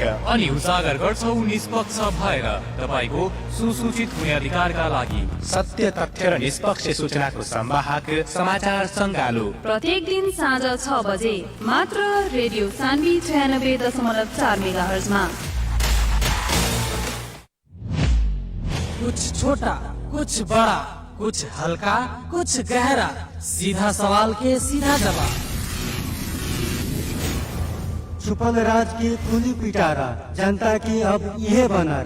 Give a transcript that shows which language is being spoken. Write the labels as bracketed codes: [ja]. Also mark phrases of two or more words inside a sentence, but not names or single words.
[ne] अनि उजागर गर्छौं निष्पक्ष भएर तपाईको सुसूचित हुने अधिकारका लागि। सत्य, तथ्य र निष्पक्ष सूचनाको संवाहक समाचार संगालो प्रत्येक दिन साँझ 6 बजे मात्र रेडियो सान्वी 96.4 मेगाहर्जमा। [hi] कुछ छोटा, कुछ बड़ा, कुछ हल्का, कुछ गहरा, सीधा सवाल के सीधा जवाब। छुपल राज की खुली पिटारा, जनता की अब यह बनारा।